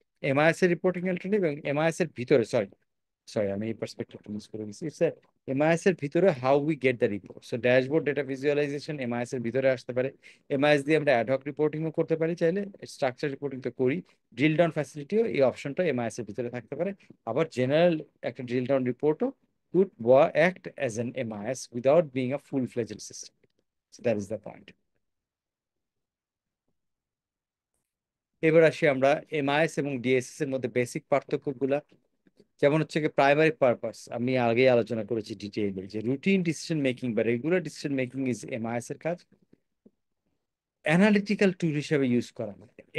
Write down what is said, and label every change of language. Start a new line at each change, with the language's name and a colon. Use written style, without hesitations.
Bangla: MIS এর reporting alternative এবং MIS এর ভিতরে, সরি সরি আমি এই পার্সপেক্টিভটা মিস করে গেছি, ইটস এমআইএস এর ভিতরে
English: How we get the report.
Bangla: So dashboard data visualisation MIS এর ভিতরে আসতে পারে। এমআইএস দিয়ে আমরা অ্যাডহক রিপোর্টিংও করতে পারি, চাইলে স্ট্রাকচার রিপোর্টিং তো করি। ড্রিল ডাউন ফ্যাসিলিটিও, এই অপশনটা এমআইএস এর ভিতরে থাকতে পারে। আবার জেনারেল একটা drill down রিপোর্টও
English: could act as an MIS without being a full-fledged system. So that is the point.
Bangla: এবার আসি আমরা এমআইএস এবং ডিএসএস এর মধ্যে বেসিক পার্থক্যগুলা। যেমন হচ্ছে কি প্রাইমারি পারপাস, আমি আগেই আলোচনা করেছি ডিটেইলে যে রুটিন ডিসিশন মেকিং বা regular decision making is MIS এর কাজ, অ্যানালিটিক্যাল টুল হিসেবে ইউজ করা হয়।